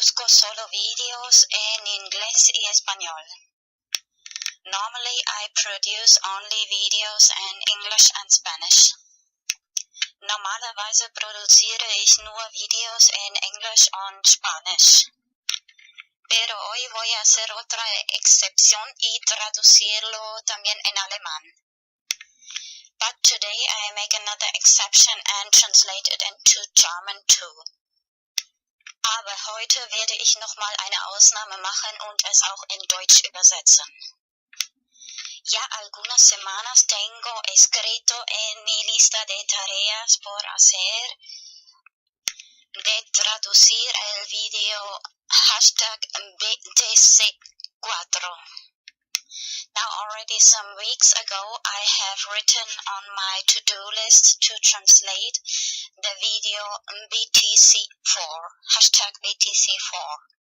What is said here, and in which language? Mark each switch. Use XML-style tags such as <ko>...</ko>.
<es>Solo videos en inglés y español.</es> <en>Normally I produce only videos in English and Spanish.</en> <de>Normalerweise produziere ich nur Videos en English und Spanish.</de> <es>Pero hoy voy a hacer otra excepción y traducirlo también en alemán.</es> <en>But today I make another exception and translate it into German too.</en> <de>Aber heute werde ich nochmal eine Ausnahme machen und es auch in Deutsch übersetzen.</de> <es>Ya algunas semanas tengo escrito en mi lista de tareas por hacer de traducir el video #BTC4.</es> <en>Now already some weeks ago I have written on my to-do list to translate the video BTC4, #BTC4.</en>